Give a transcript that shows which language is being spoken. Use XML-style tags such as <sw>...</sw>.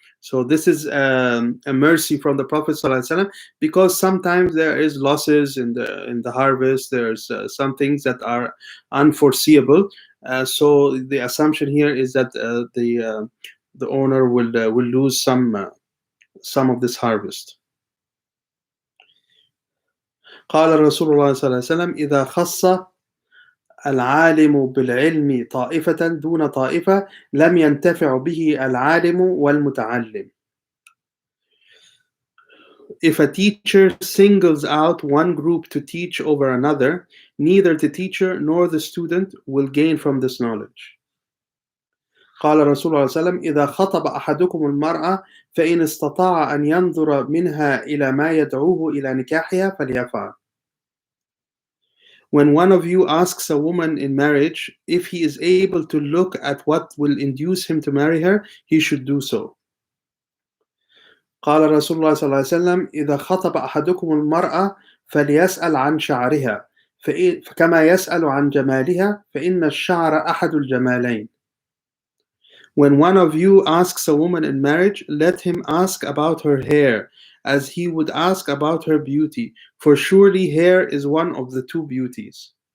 <en>So this is a mercy from the Prophet ﷺ, because sometimes there is losses in the harvest. There's some things that are unforeseeable. So the assumption here is that the owner will lose some of this harvest.</en> <ar>قال رسول الله صلى الله عليه وسلم إذا خص العالم بالعلم طائفة دون طائفة لم ينتفع به العالم والمتعلم.</ar> <en>If a teacher singles out one group to teach over another, neither the teacher nor the student will gain from this knowledge.</en> <ar>قال رسول الله صلى الله عليه وسلم إذا خطب أحدكم المرأة فإن استطاع أن ينظر منها إلى ما يدعوه إلى نكاحها فليفعل.</ar> <en>When one of you asks a woman in marriage, if he is able to look at what will induce him to marry her, he should do so.</en> <ar>قال رسول الله صلى الله عليه وسلم إذا خطب أحدكم المرأة فليسأل عن شعرها فكما يسأل عن جمالها فإن الشعر أحد الجمالين.</ar> <en>When one of you asks a woman in marriage, let him ask about her hair, as he would ask about her beauty, for surely hair is one of the two beauties.</en>